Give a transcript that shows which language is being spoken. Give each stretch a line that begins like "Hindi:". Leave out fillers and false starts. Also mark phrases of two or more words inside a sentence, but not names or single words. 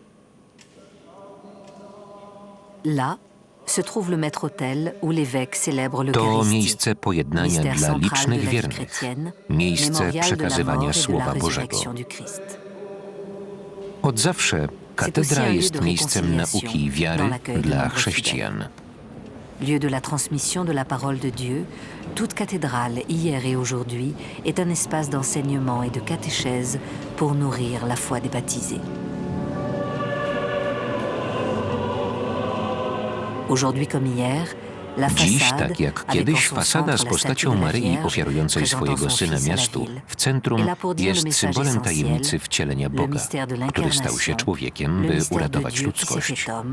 Polish: To miejsce pojednania dla licznych wiernych, miejsce przekazywania Słowa Bożego. Od zawsze katedra jest miejscem nauki i wiary dla chrześcijan.
French: Lieu de la transmission de la parole de Dieu, toute cathédrale, hier et aujourd'hui, est un espace d'enseignement et de catéchèse pour nourrir la foi des baptisés. Aujourd'hui comme hier,
Polish: Dziś, tak jak kiedyś, fasada z postacią Maryi ofiarującej swojego Syna miastu w centrum jest symbolem tajemnicy wcielenia Boga, który stał się człowiekiem, by uratować ludzkość.